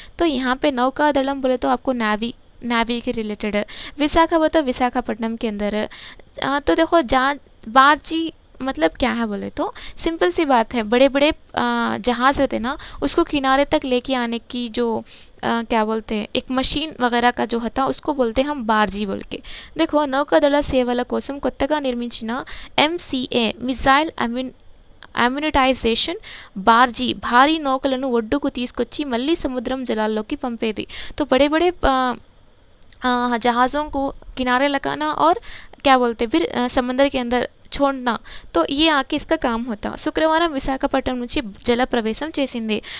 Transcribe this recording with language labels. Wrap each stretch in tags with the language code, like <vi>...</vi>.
<hi>तो यहाँ पे नौकादलम बोले तो आपको नावी के रिलेटेड है, विशाखा बोले तो विशाखापट्टनम के अंदर है। तो देखो बार्जी मतलब क्या है बोले तो सिंपल सी बात है, बड़े बड़े जहाज़ रहते ना उसको किनारे तक लेके आने की जो क्या बोलते हैं एक मशीन वगैरह का जो होता उसको बोलते हैं हम बार्जी बोल के। देखो</hi> <te>నౌకాదళ సేవల కోసం కొత్తగా నిర్మించిన MCA మిసైల్ అమ్యూనిటైజేషన్ బార్జీ భారీ నౌకలను ఒడ్డుకు తీసుకొచ్చి మళ్ళీ సముద్రం జలాల్లోకి పంపేది।</te> <hi>तो बड़े बड़े जहाज़ों को किनारे लगाना और क्या बोलते फिर समंदर के अंदर छोड़ना, तो ये आके इसका काम होता।</hi> <te>శుక్రవారం విశాఖపట్నం నుంచి జల ప్రవేశం చేసింది।</te>